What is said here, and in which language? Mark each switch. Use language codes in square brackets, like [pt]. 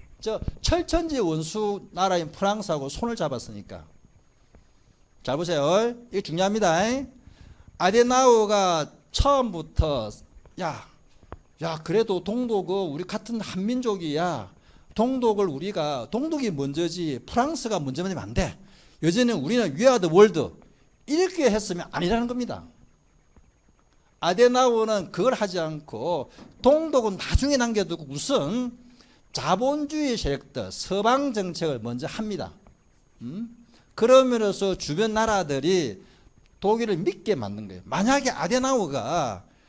[ko] 저 철천지 원수 나라인 프랑스하고 손을 잡았으니까. 잘 보세요. 이게 중요합니다. 아데나우어가 처음부터 그래도 동독은 우리 같은 한민족이야. 동독이 먼저지 프랑스가 먼저 하면 안 돼. 여전히 우리는 [en] We are the world. [ko] 이렇게 했으면 아니라는 겁니다. 아데나우어는 그걸 하지 않고 동독은 나중에 남겨두고 우선 자본주의 세력들 서방 정책을 먼저 합니다. 그러면서 주변 나라들이 독일을 믿게 만든 거예요. 만약에 아데나우어가